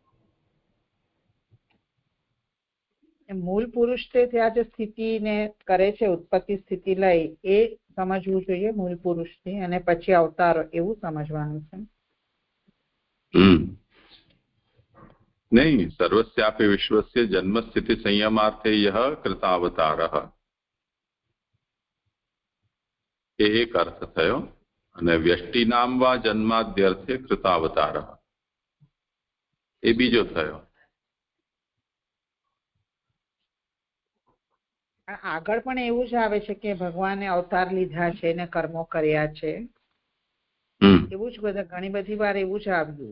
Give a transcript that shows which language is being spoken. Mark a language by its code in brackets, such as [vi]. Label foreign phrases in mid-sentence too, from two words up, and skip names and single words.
[gu] મૂળ પુરુષ તે ત્યાં જે સ્થિતિને કરે છે ઉત્પત્તિ સ્થિતિ લઈ એ સમજવું જોઈએ મૂળ પુરુષથી, અને પછી અવતારો એવું સમજવાનું છે. [hi] नहीं, [sa] सर्वस्यापि विश्वस्य जन्म स्थिति संयमार्थे यह कृतावतारः [gu] એ એક અર્થ થયો અને [sa] વ્યષ્ટિનામ વા જન્માદ્યર્થે કૃતાવતારઃ [gu] એ બીજો થયો. આગળ પણ એવું જ આવે છે કે ભગવાને અવતાર લીધા છે ને કર્મો કર્યા છે, એવું જ બધા ઘણી બધી વાર એવું જ આવ્યું.